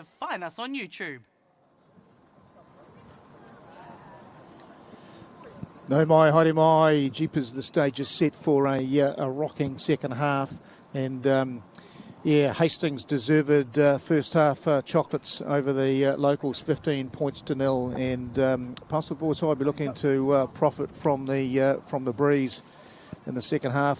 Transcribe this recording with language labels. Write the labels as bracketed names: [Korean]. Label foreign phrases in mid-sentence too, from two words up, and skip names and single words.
[English] Find us on YouTube. [Māori] No mai, haere mai. [English] Jeepers, the stage is set for a rocking second half. And yeah, Hastings deserved first half chocolates over the locals, 15 points to 0. And Palmerston Boys High will be looking to profit from the breeze in the second half.